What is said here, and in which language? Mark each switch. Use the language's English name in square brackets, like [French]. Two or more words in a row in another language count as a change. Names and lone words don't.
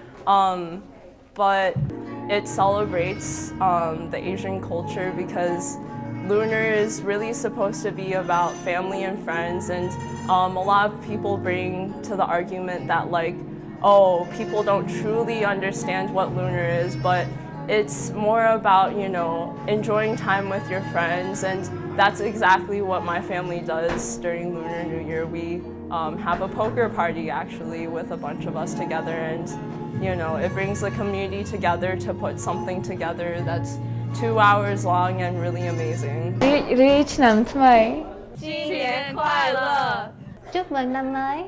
[English] But it celebrates the Asian culture because Lunar is really supposed to be about family and friends, and a lot of people bring to the argument that oh, people don't truly understand what Lunar is, but it's more about, enjoying time with your friends, and that's exactly what my family does during Lunar New Year. We have a poker party actually with a bunch of us together, and it brings the community together to put something together that's 2 hours long and really amazing. [Vietnamese] Reach năm mới. [Chinese] 新年快乐! [Vietnamese] Chúc mừng năm mới.